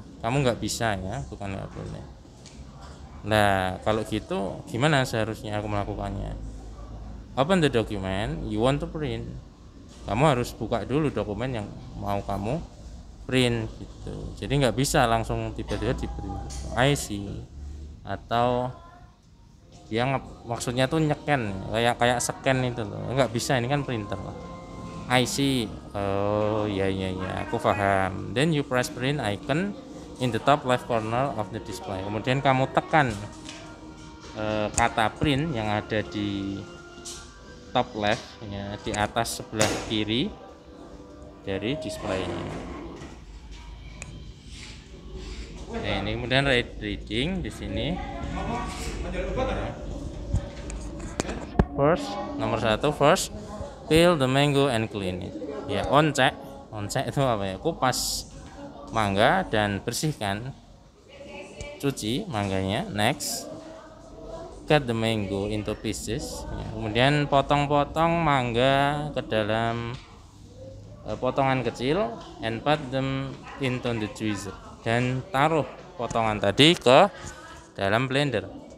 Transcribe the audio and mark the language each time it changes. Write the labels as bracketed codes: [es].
[id] Kamu nggak bisa ya, bukan nggak boleh. Nah, kalau gitu gimana seharusnya aku melakukannya? [en] Open the document you want to print. [id] Kamu harus buka dulu dokumen yang mau kamu print gitu. Jadi nggak bisa langsung tiba-tiba di print. [en] I see. [id] Atau yang maksudnya tuh nyeken, kayak scan itu loh. Nggak bisa, ini kan printer. [en] I see. [id] Oh ya, aku paham. [en] Then you press print icon in the top left corner of the display. [id] Kemudian kamu tekan kata print yang ada di [en] top left [id] ya, di atas sebelah kiri dari displaynya. Nah, ini kemudian reading di sini. Nomor 1, [en] first peel the mango and clean it. [id] Ya, oncek itu apa ya? Kupas mangga dan bersihkan. Cuci mangganya. [en] Next, cut the mango into pieces. [id] Ya, kemudian potong-potong mangga ke dalam potongan kecil [en] and put them into the juicer. [id] Dan taruh potongan tadi ke dalam blender.